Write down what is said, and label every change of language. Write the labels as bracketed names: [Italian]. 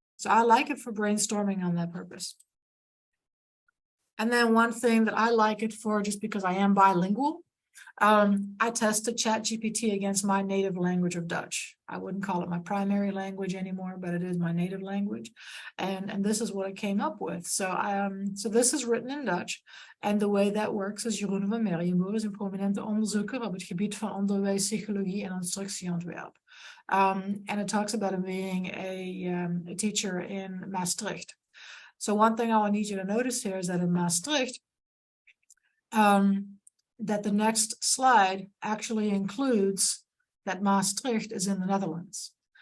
[English] So I like it for brainstorming on that purpose. And then one thing that I like it for, just because I am bilingual, I tested ChatGPT against my native language of Dutch. I wouldn't call it my primary language anymore, but it is my native language. And this is what it came up with. So so this is written in Dutch. [Dutch] En de [English] way that works [Dutch] is Jeroen van Merrienboer is een prominente onderzoeker op het gebied van onderwijs, psychologie en instructieontwerp. [English] And it talks about him being a teacher in Maastricht. So one thing I need you to notice here is that in Maastricht, that the next slide actually includes that Maastricht is in the Netherlands.